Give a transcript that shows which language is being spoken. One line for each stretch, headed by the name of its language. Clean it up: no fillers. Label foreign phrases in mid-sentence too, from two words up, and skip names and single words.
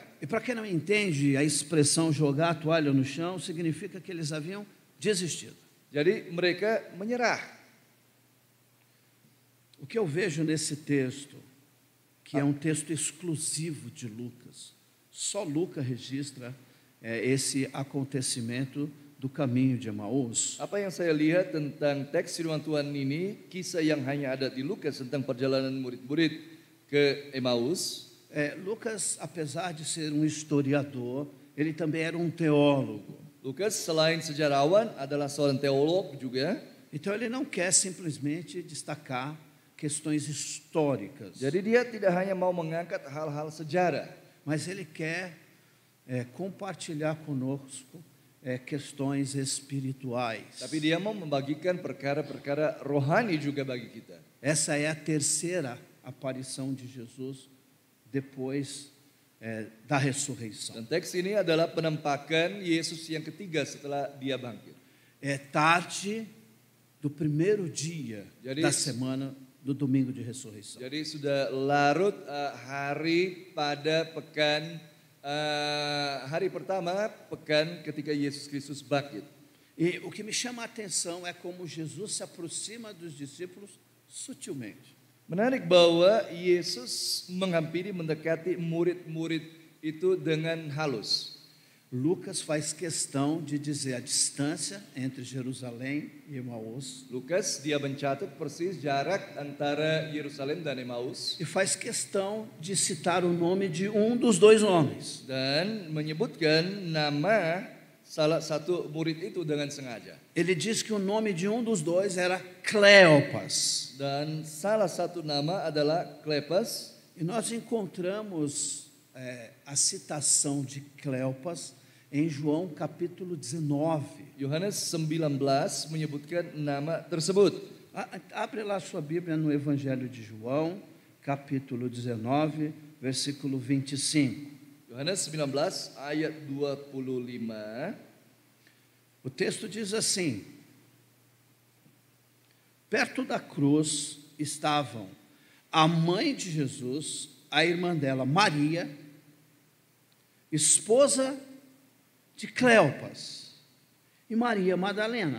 Portuguese: E para quem não entende, a expressão jogar a toalha no chão significa que eles haviam desistido.
Indonesian: Jadi mereka menyerah.
Portuguese: O que eu vejo nesse texto, que é um texto exclusivo de Lucas, só Lucas registra esse acontecimento do caminho de Emaús.
Indonesian: Apa yang saya lihat tentang teks firman Tuhan ini, kisah yang hanya ada di Lukas tentang perjalanan murid-murid ke Emmaus.
Portuguese: Lucas, apesar de ser um historiador, ele também era um teólogo.
Indonesian: Lukas selain sejarawan adalah seorang teolog juga.
Portuguese: Então ele não quer simplesmente destacar questões históricas,
Indonesian: Jadi dia tidak hanya mau mengangkat hal-hal sejarah,
Portuguese: mas ele quer compartilhar conosco questões espirituais.
Indonesian: tapi dia mau membagikan perkara-perkara rohani juga bagi kita.
Portuguese: Essa é a terceira aparição de Jesus depois da ressurreição.
Indonesian: Dan teks ini adalah penampakan Yesus yang ketiga setelah dia bangkit.
Portuguese: É tarde do primeiro dia
Indonesian: Jadi-
Portuguese: da semana do domingo de ressurreição.
Indonesian: Jadi sudah larut hari pada pekan hari pertama pekan ketika Yesus Kristus bangkit.
Portuguese: E o que me chama a atenção é como Jesus se aproxima dos discípulos sutilmente.
Indonesian: Menarik bahwa Yesus menghampiri, mendekati murid-murid itu dengan halus.
Portuguese: Lucas faz questão de dizer a distância entre Jerusalém e Emaús
Indonesian: Lukas dia mencatat persis jarak antara Yerusalem dan Emmaus
Portuguese: e faz questão de citar o nome de um dos dois homens.
Indonesian: dan menyebutkan nama salah satu murid itu dengan sengaja.
Portuguese: Ele diz que o nome de um dos dois era Cleopas
Indonesian: Dan salah satu nama adalah Kleopas
Portuguese: E nós encontramos a citação de Cleopas em João capítulo 19.
Indonesian: Yohanes 19 menyebutkan nama tersebut.
Portuguese: Abre lá sua Bíblia no Evangelho de João, capítulo 19, versículo 25.
Indonesian: Yohanes 19 ayat 25.
Portuguese: O texto diz assim: perto da cruz estavam a mãe de Jesus, a irmã dela, Maria, esposa de Cleopas, e Maria Madalena.